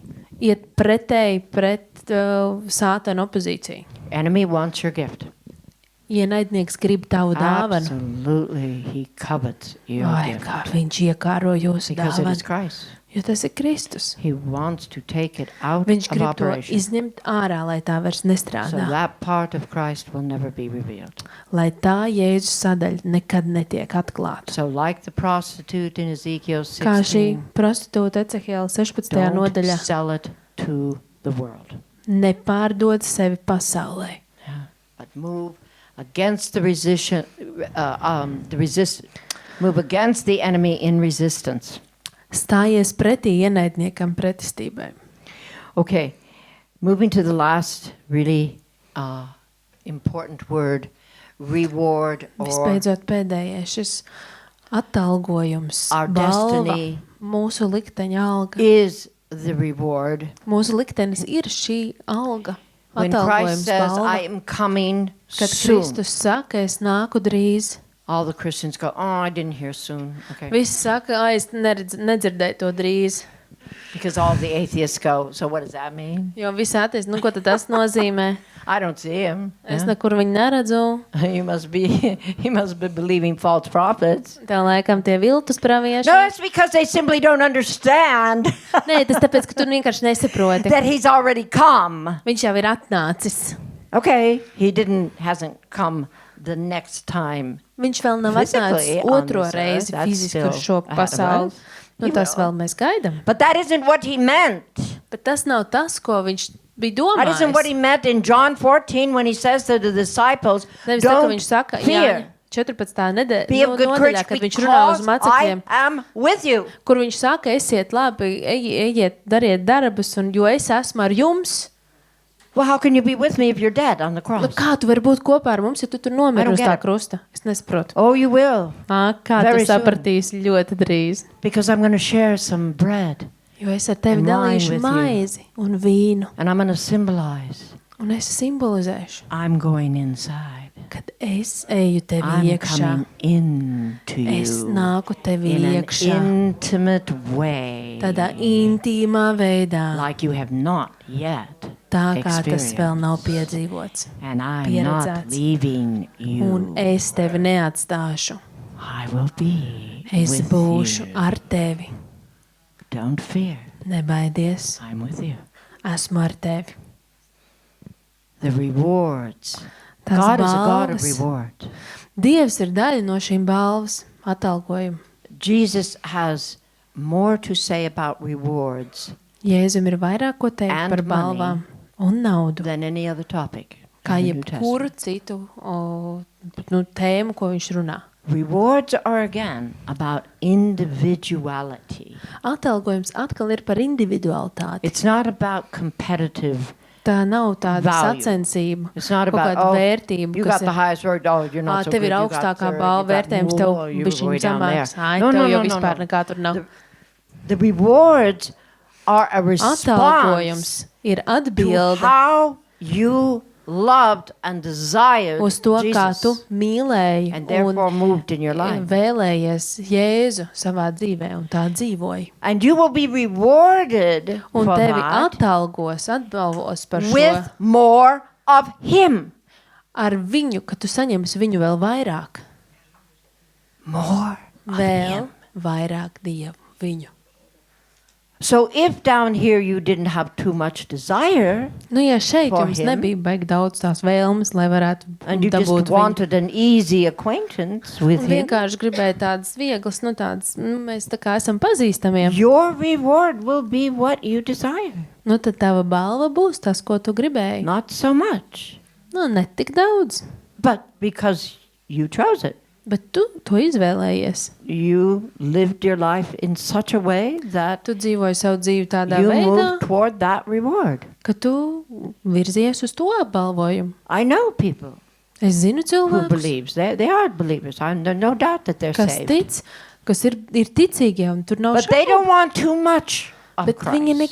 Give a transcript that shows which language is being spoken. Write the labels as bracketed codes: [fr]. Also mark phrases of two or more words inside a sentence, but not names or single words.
[lv] Iet pretēji pret sātana opozīciju. [en] Enemy wants your gift. [lv] Ienaidnieks grib tavu dāvanu. [en] Absolutely, he covets your [lv] Vai, [en] gift [lv] kā viņš iekāro jūsu [en] because it is [lv] dāvanu. [en] Christ. [lv] Jo tas ir Kristus. [en] He wants to take it out [lv] Viņš [en] of [lv] grib to [en] operation. [lv] izņemt ārā, lai tā vairs [en] So [lv] nestrādā. [en] that part of Christ will never be revealed. [lv] Lai tā Jēzus sadaļa nekad netiek atklāta. [en] So like the prostitute in Ezekiel [lv] Kā šī [en] 16, [lv] prostitūta Ecehēla 16. [en] don't [lv] nodaļā [en] sell it to the world. [lv] nepārdod sevi pasaulē, [en] Yeah. But move against the move against the enemy in resistance. [lv] stājies pretī ienaidniekam pretestībai. [en] Okay, moving to the last really important word, reward or [lv] Vispēdzot pēdējais šis atalgojums, [en] Our [lv] balva, [en] destiny [lv] mūsu likteņa alga. [en] is the reward. [lv] Mūsu liktenis ir šī alga, [en] When Christ [lv] atalgojums, [en] says, [lv] balva. [en] I am coming [lv] Kad [en] soon, [lv] Kristus saka, es nāku drīz, [en] all the Christians go, oh, I didn't hear soon. Okay. [lv] visi saka, es nedzirdēju to drīz. [en] Because all the atheists go, so what does that mean? [lv] Jo visi ateisti, ko tad tas nozīmē? [en] I don't see him. [lv] Es [en] Yeah. [lv] nekur viņu neredzu. [en] You must be believing false prophets. [lv] Tev laikam tie viltus pravieši. [en] No, it's because they simply don't understand [lv] Nē, tas tāpēc, ka tu vienkārši nesaproti. [en] that he's already come. [lv] Viņš jau ir atnācis. [en] Okay, hasn't come the next time. [lv] Viņš vēl nav [en] Physically [lv] atnācis [en] on [lv] otro [en] this [lv] reizi [en] earth, that's [lv] fiziski uz [en] still [lv] šo [en] ahead of [lv] pasauli. [en] us. [lv] Nu, [en] He [lv] tas [en] will. [lv] vēl mēs gaidām. [en] But that isn't what he meant. [lv] Bet tas nav tas, ko viņš bija [en] That isn't what he [lv] domājis. [en] meant in John 14 when he says to the disciples, [lv] Nevis tā, ka [en] don't [lv] viņš saka, [en] fear. [lv] jā, 14. [en] Be of good courage [lv] nodaļā, kad viņš runā uz [en] because I [lv] mācekļiem, [en] am with you. [lv] kur viņš saka, esiet labi, ejiet, dariet darbus, un jo es esmu ar jums. [en] Well, how can you be with me if you're dead on the cross? [lv] Kā tu vari būt kopā ar mums, ja tu tur [en] I [lv] nomiri [en] don't [lv] uz [en] get [lv] tā [en] it. [lv] krusta? Es nesaprotu. [en] Oh, you will. [lv] Kā [en] Very [lv] tu [en] soon. [lv] sapratīsi ļoti drīz? [en] Because I'm going to share some bread [lv] Jo es ar tevi [en] And wine [lv] dalīšu [en] with you. [lv] maizi un vīnu, [en] and I'm going to symbolize [lv] un es simbolizēšu, [en] I'm going inside. [lv] kad es eju tevi [en] I'm [lv] iekšā. [en] coming into [lv] Es [en] you [lv] nāku tevi [en] in an [lv] iekšā. [en] intimate way [lv] Tādā intīmā veidā, [en] like you have not yet [lv] tā kā tas vēl [en] experienced. [lv] nav piedzīvots. [en] And I'm not [lv] pieredzēts. [en] leaving [lv] Un [en] you. [lv] es tevi neatstāšu. [en] I will be [lv] Es [en] with [lv] būšu [en] you. [lv] ar tevi. [en] Don't fear. [lv] Nebaidies, [en] I'm with you. [lv] esmu ar tevi. [en] The rewards. [lv] Tās [en] God is a God of [lv] balvas. [en] reward. [lv] Dievs ir daļa no šīm balvas atalgojuma. [en] Jesus has more to say about rewards [lv] Jēzum ir vairāk ko teikt [en] And [lv] par balvām un naudu, [en] than any other topic. [lv] kā [en] in the New [lv] jebkuru [en] Testament. [lv] citu tēmu, ko viņš runā. [en] Rewards are again about individuality. [lv] Atalgojums atkal ir par individualitāti. [en] It's not about competitive. [lv] Tā nav tāda [en] Value. [lv] sacensība, [en] It's not [lv] kaut [en] about, [lv] kāda [en] oh, [lv] vērtība, [en] you [lv] kas [en] got the highest reward, oh, you're not so [lv] tev [en] good. [lv] ir [en] you got [lv] augstākā [en] third, [lv] balva [en] you got [lv] vērtējums, tev [en] more, you're [lv] bišķiņ [en] way down there. [lv] zemāks. Ai, [en] No, [lv] tev [en] no, [lv] jau [en] no, no, [lv] vispār [en] no. [lv] nekā tur nav. [en] The rewards are a response [lv] Atalgojums ir [en] to [lv] atbilde [en] how you loved and desired [lv] uz to, kā tu [en] Jesus [lv] mīlēji [en] and [lv] un [en] therefore moved in your life. [lv] vēlējies Jēzu savā dzīvē un tā dzīvoji. [en] And you will be rewarded [lv] Un [en] for [lv] tevi [en] that [lv] atbalvos par šo [en] with more of Him. [lv] ar viņu, ka tu saņemsi viņu vēl vairāk. [en] More of [lv] Vēl [en] Him. [lv] vairāk Dievu viņu. [en] So if down here you didn't have too much desire [lv] Nu, ja šeit [en] For [lv] jums [en] him. [lv] nebija baigi daudz tās vēlmes, lai varētu [en] and you just [lv] dabūt viņu, [en] wanted an easy acquaintance with [lv] un [en] Him, [lv] vienkārši gribēja tādas vieglas, nu tādas, mēs tā kā esam pazīstamie, [en] your reward will be what you desire. [lv] nu tad tava balva būs tas, ko tu gribēji. [en] Not so much, [lv] Nu, ne tik daudz, [en] but because you chose it. [lv] bet tu to izvēlējies. [en] You lived your life in such a way that [lv] Tu dzīvoji savu dzīvi tādā [en] you [lv] veidā, [en] moved toward that reward. [lv] ka tu virzies uz to apbalvojumu. [en] I know people [lv] Es zinu [en] who [lv] cilvēkus, [en] believes. They are believers. No doubt that they're [lv] kas [en] saved. [lv] tic, kas ir ticīgie, un tur nav [en] But they [lv] šaubu. [en] don't want too much of [lv] Bet viņi [en] Christ